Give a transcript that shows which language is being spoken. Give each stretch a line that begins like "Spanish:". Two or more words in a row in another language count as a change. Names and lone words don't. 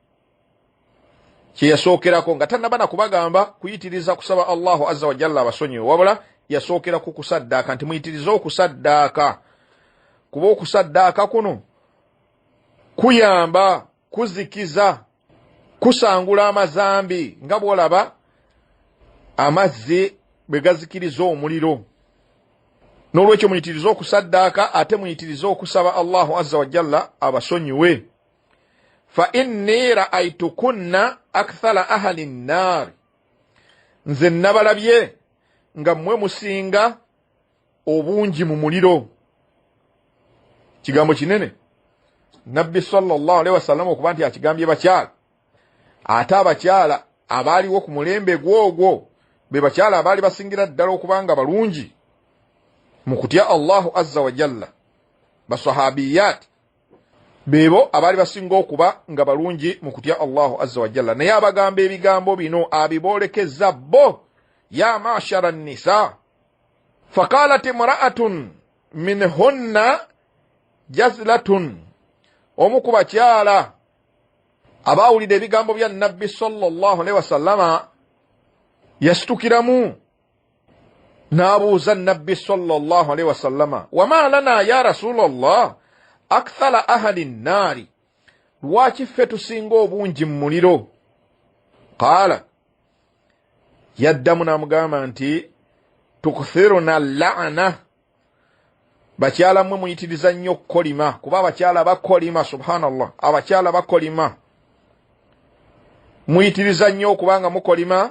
Ganda: Kye yasookerako nga tannaba na kubagamba kuyitiriza kusaba
Arabic: الله عز وجل
Ganda: abasonyiwe, wabula yasookera ku kusaddaaka nti muyitirize okusaddaaka, kuba okusaddaaka kuno kuyamba, kuzikiza, kusangula amazambi nga bw'olaba amazzi bwe gazikiriza omuliro. N'olwekyo muyitirize okusaddaaka ate muyitirize okusaba
Arabic: الله عز وجل
Ganda: abasonyiwe.
Arabic: فإني رأيتكن أكثر أهل النار,
Ganda: nze nabalabye nga mmwe musinga obungi mu muliro. Kigambo kinene nabbi
Arabic: صلى الله عليه وسلم
Ganda: okuba nti akigambye bakyala, ate abakyala abaaliwo ku mulembe gwogwo be bakyala abaali basingira ddala okubanga balungi mu kutya
Arabic: الله عز وجل.
Ganda: Basahabiyat bebo abaali basinga okuba nga balungi mu kutya
Arabic: الله عز وجل,
Ganda: naye abagamba ebigambo bino abiboolekeza bo,
Arabic: يا معشر النساء. فقالت امرأة منهن جزلة,
Ganda: omu ku bakyala abaawulira ebigambo bya nabbi
Arabic: صلى الله عليه وسلم
Ganda: yasitukiramu n'abuuza nabbi
Arabic: صلى الله عليه وسلم, وما لنا يا رسول الله أكثر أهل النار,
Ganda: lwaki ffe tusinga obungi mu muliro? Qaala, yaddamu n'amugamba nti
Arabic: تكثرن اللعن,
Ganda: bakyala mmwe muyitiriza nnyo okukolima, kuba abakyala bakolima, subhanallah, abakyala bakolima, muyitiriza nnyo okubanga mukolima.